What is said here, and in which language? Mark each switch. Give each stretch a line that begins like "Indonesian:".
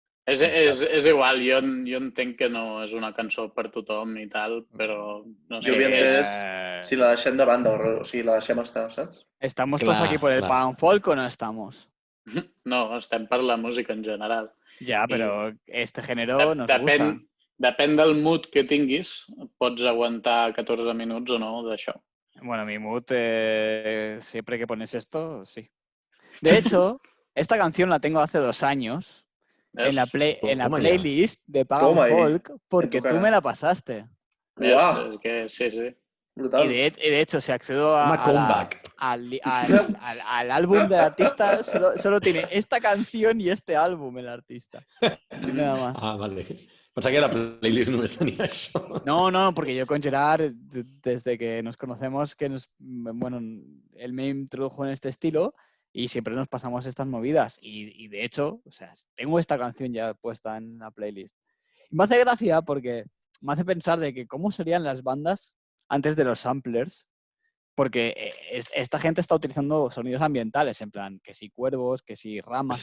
Catalan: És igual, jo entenc que no és una cançó per tothom i tal, però no sé. Jo havia entès si la deixem de banda o si la deixem estar, saps?
Spanish: ¿Estamos todos aquí por el pan folk o no estamos?
Catalan: No, estem per la música en general.
Spanish: Ya, pero este género nos gusta.
Catalan: Depèn del mood que tinguis, pots aguantar 14 minuts o no d'això.
Spanish: Bueno, mi mood, siempre que pones esto, sí. De hecho, esta canción la tengo hace 2 años en la playlist de Pagan Folk porque tú me la pasaste. Wow. Sí. Brutal. Y de hecho, si accedo al álbum del artista, solo tiene esta canción y este álbum el artista. No nada más. Ah, vale.
Catalan: Pensava que la playlist només tenia això.
Spanish: No, porque yo con Gerard, desde que nos conocemos, bueno, él me introdujo en este estilo y siempre nos pasamos estas movidas. Y de hecho, o sea, tengo esta canción ya puesta en la playlist. Y me hace gracia porque me hace pensar de que cómo serían las bandas antes de los samplers, porque esta gente está utilizando sonidos ambientales, en plan, que si cuervos, que si ramas...